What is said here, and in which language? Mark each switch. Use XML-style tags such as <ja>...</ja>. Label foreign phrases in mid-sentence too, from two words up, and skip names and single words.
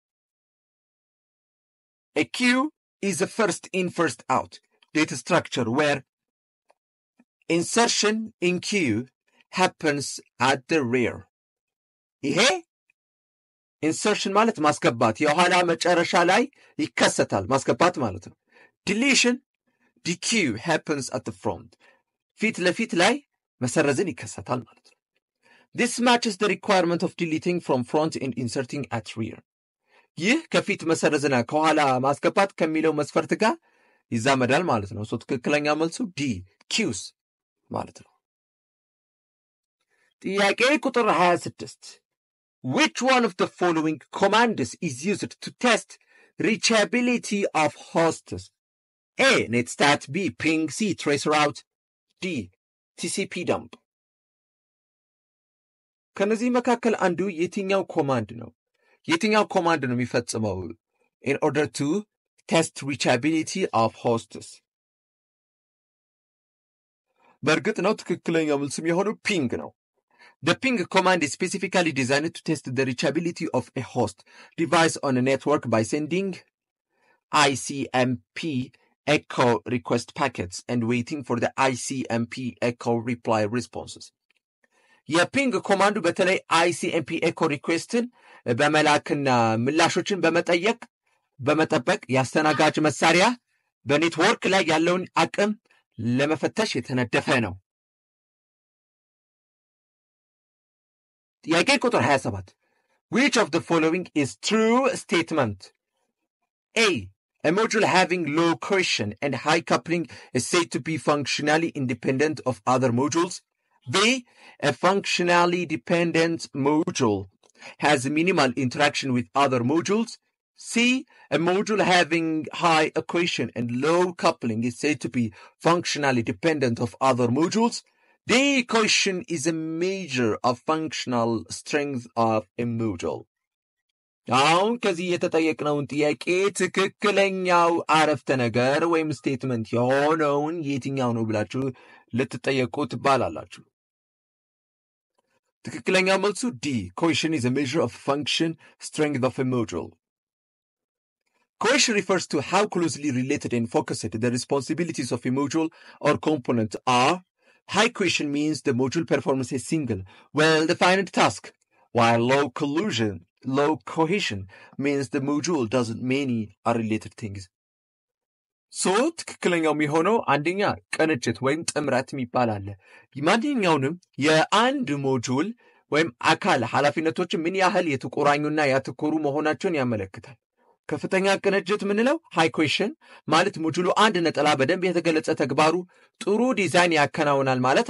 <en>A queue is a first in first out data structure where insertion in queue happens at the rear.</en> <am>ይሄ ኢንሰርሽን ማለት ማስገባት የኋላ መጨረሻ ላይ ይከሰታል ማስገባት ማለት ነው። ዲሊሽን DQ</am> <en>happens at the front</en> <am>ፊት ለፊት ላይ መሰረዝን ይከሰታል ማለት ነው። This matches the requirement of deleting from front and inserting at rear. ይህ ከፊት መሰረዝና ከኋላ ማስገባት ከሚለው መስፈርት ጋር ይዛመዳል ማለት ነው። ትክክለኛ መልሱ ዲ queues ማለት ነው። ጥያቄ ቁጥር 26</am> <en>which one of the following commands is used to test reachability of hosts? A, netstat, B, ping, C, traceroute, D, TCP dump.</en> <am>ከነዚህ መካከል አንዱ የትኛው ኮማንድ ነው? የትኛው ኮማንድ ነው የሚፈጽመው</am> <en>in order to test reachability of hosts?</en> <am>በእርግጥ ነው ትክክለኛው መልስም የሆነው ፒንግ ነው።</am> <en>The ping command is specifically designed to test the reachability of a host device on a network by sending ICMP echo request packets and waiting for the ICMP echo reply responses.</en> <am>የፒንግ ኮማንዱ በተለይ</am> <en>ICMP echo requestን</en> <am>በመላክና ምላሾችን በመጠበቅ ያስተናጋጅ መሳሪያ በኔትወርክ ላይ ያለውን አቅም ለመፈተሽ የተነደፈ ነው። ጥያቄ ቁጥር 27</am> <en>which of the following is true statement? A, a module having low cohesion and high coupling is said to be functionally independent of other modules. B, a functionally dependent module has minimal interaction with other modules. C, a module having high cohesion and low coupling is said to be functionally dependent of other modules. D, cohesion is a measure of functional strength of a module.</en> <am>አሁን ከዚህ የተጠየቅነውን ጥያቄ ትክክለኛው አረፍተ ነገር ወይም ስቴትመንት የሆነውን የትኛው ነው ብላችሁ ልትጠየቁ ትባላላችሁ። ትክክለኛው መልሱ ዲ</am> <en>cohesion is a measure of function strength of a module. Cohesion refers to how closely related and focused the responsibilities of a module or component are. High cohesion means the module performs a single, well-defined task, while low cohesion means the module does many unrelated things.</en> <am>So ትክክለኛው የሚሆነው አንደኛ ቅንጅት ወይም ጥምረት የሚባል አለ። ማንኛውንም የአንድ ሞጁል ወይም አካል ኃላፊነቶች ምን ያህል የተቆራኙና ያተኮሩ መሆናቸውን ያመለክታል። ከፍተኛ ቅንጅት ምንለው</am> <en>high cohesion</en> <am>ማለት ሞጁሉ አንድ ነጠላ በደንብ የተገለጸ ተግባሩ ጥሩ ዲዛይን ያከናውናል ማለት</am>